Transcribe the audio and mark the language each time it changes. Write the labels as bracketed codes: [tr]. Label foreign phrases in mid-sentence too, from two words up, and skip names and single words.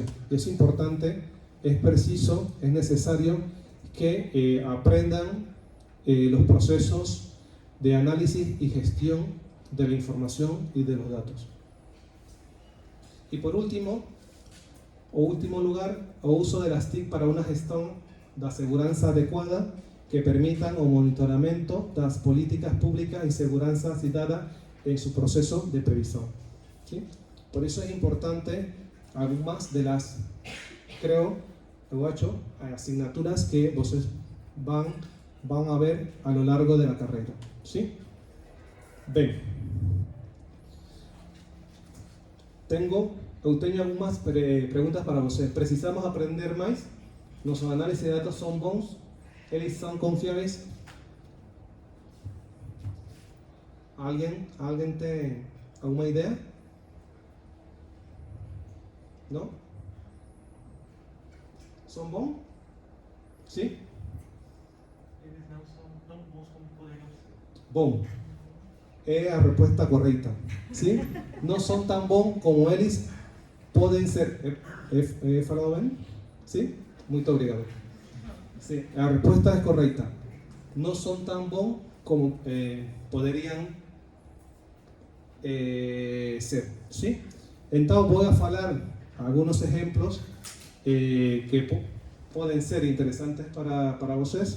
[es] Es importante, es preciso, es necesario que aprendan los procesos de análisis y gestión de la información y de los datos. Y por último, [pt] o último lugar, o uso [es] de las TIC para una gestión [pt] da segurança adequada [es] que permitan [pt] o monitoramento das políticas públicas [es] y [pt] segurança cidadã [es] en su proceso de previsión. ¿Sí? Por eso es importante algunas de las, creo, asignaturas que ustedes van a ver a lo largo de la carrera. ¿Sí? Bien. Tengo algunas preguntas para ustedes. ¿Precisamos aprender más? ¿Nuestros análisis de datos son bons? ¿Ellos son confiables? ¿Alguien tiene alguna idea? ¿No? ¿Son bons? ¿Sí? [pt] Eles não são tão bons como poderiam ser. Bom. É a resposta correta. [es] ¿Sí? No son tan bons como [pt] eles podem ser. [es] ¿He falado bien? ¿Sí? [pt] Muito obrigado. [es] Sí, la respuesta es correcta. No son tan bons como podrían ser. ¿Sí? Entonces voy a hablar algunos ejemplos que pueden ser interesantes para ustedes.